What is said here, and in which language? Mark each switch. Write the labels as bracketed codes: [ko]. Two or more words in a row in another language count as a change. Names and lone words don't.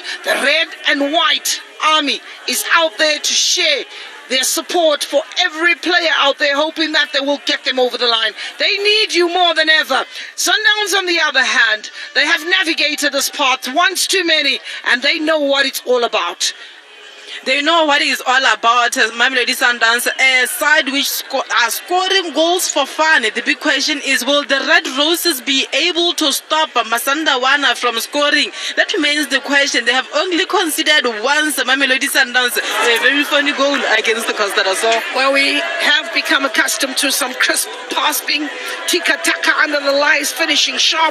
[en] The red and white army is out there to share their support for every player out there, hoping that they will get them over the line. They need you more than ever. Sundowns, on the other hand, they have navigated this path once too many, and they know what it's all about. They know what it's all about. Mamelodi Sundowns, a side which are scoring goals for fun. The big question is, will the Red Roses be able to stop Masanda Wana from scoring? That remains the question. They have only considered once Mamelodi Sundowns a very funny goal against the Costa do Sol. Well, we have become accustomed to some crisp passing, tika-taka under the lies, finishing sharp.